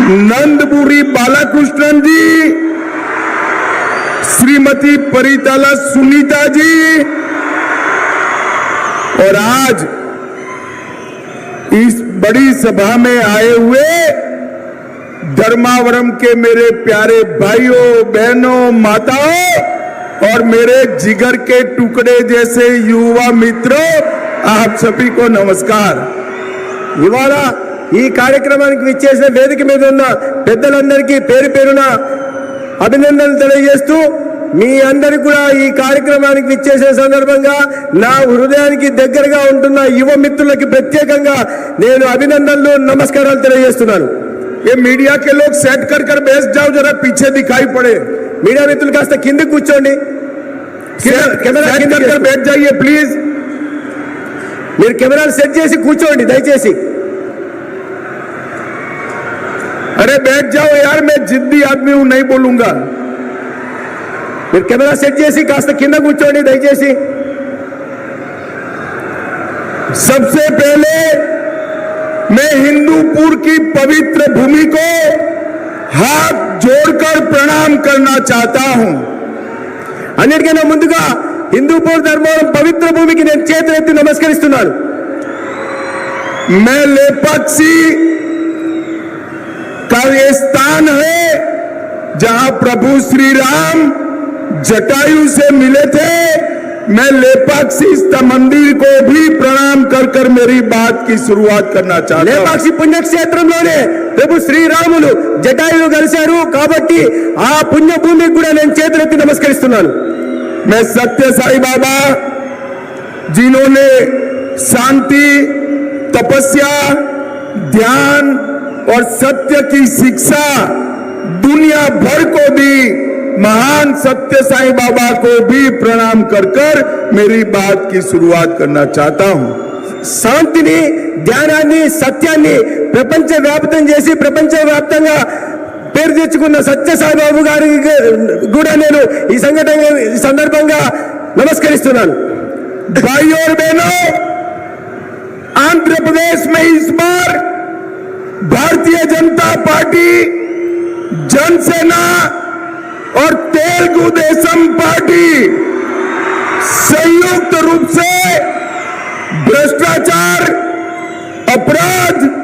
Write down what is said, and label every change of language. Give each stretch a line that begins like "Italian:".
Hindi: नंदपुरी बालाकृष्णन जी, श्रीमती परिटाला सुनीता जी, और आज इस बड़ी सभा में आए हुए धर्मावरम के मेरे प्यारे भाइयों बहनों माताओं और मेरे जिगर के टुकड़े जैसे युवा मित्रों, आप सभी को नमस्कार।
Telugu: ఇవాళ ఈ కార్యక్రమానికి విచ్చేసిన వేదిక మీద ఉన్న పెద్దలందరికీ పేరు పేరున అభినందనలు తెలియజేస్తూ, మీ అందరికీ కూడా ఈ కార్యక్రమానికి విచ్చేసిన సందర్భంగా నా హృదయానికి దగ్గరగా ఉంటున్న యువ మిత్రులకి ప్రత్యేకంగా నేను అభినందనలు నమస్కారాలు తెలియజేస్తున్నాను।
Hindi: ये मीडिया के लोग सेट कर कर बैठ जाओ, जरा पीछे दिखाई पड़े।
Telugu: मीडिया मित्रुలు కాస్త కింద కూర్చోండి, కెమెరా కింద
Hindi: कर बैठ जाइए प्लीज।
Telugu: మీరు కెమెరాలు సెట్ చేసి కూర్చోండి దయచేసి।
Hindi: अरे बैठ जाओ यार, मैं जिद्दी आदमी हूं, नहीं बोलूंगा।
Telugu: మీరు కెమెరా సెట్ చేసి కాస్త కింద కూర్చోండి దయచేసి।
Hindi: सबसे पहले मैं हिंदूपुर की पवित्र भूमि को हाथ जोड़कर प्रणाम करना चाहता हूं।
Telugu: अन्निटिकన్నా ముందుగా హిందూపూర్ ధర్మవరం పవిత్ర భూమికి నేను చేతులెత్తి నమస్కరిస్తున్నాను।
Hindi: मैं लेपाक्षी का ये स्थान है जहां प्रभु श्री राम जटायु से मिले थे। मैं लेपाक्षी मंदिर को भी प्रणाम कर कर मेरी बात की शुरुआत करना चाहता हूं।
Telugu: లేపాక్షి పుణ్యక్షేత్రంలోనే ప్రభు శ్రీరాములు జటాయువు కలిశారు కాబట్టి ఆ పుణ్యభూమికి కూడా నేను చేతులెత్తి నమస్కరిస్తున్నాను।
Hindi: मैं सत्य साई बाबा, जिन्होंने शांति, तपस्या, ध्यान और सत्य की शिक्षा दुनिया भर को दी, महान सत्य साई बाबा को भी प्रणाम कर कर मेरी बात की शुरुआत करना चाहता हूं।
Telugu: శాంతిని, ధ్యానాన్ని, సత్యాన్ని ప్రపంచవ్యాప్తం చేసి ప్రపంచవ్యాప్తంగా పేరు తెచ్చుకున్న సత్య సాయిబాబు గారికి కూడా నేను ఈ సందర్భంగా నమస్కరిస్తున్నాను।
Hindi: भाइयों और बहनों, आंध्र प्रदेश में इस बार भारतीय जनता पार्टी, जनसेना और तेलुगु देशम पार्टी संयुक्त रूप से भ्रष्टाचार, अपराध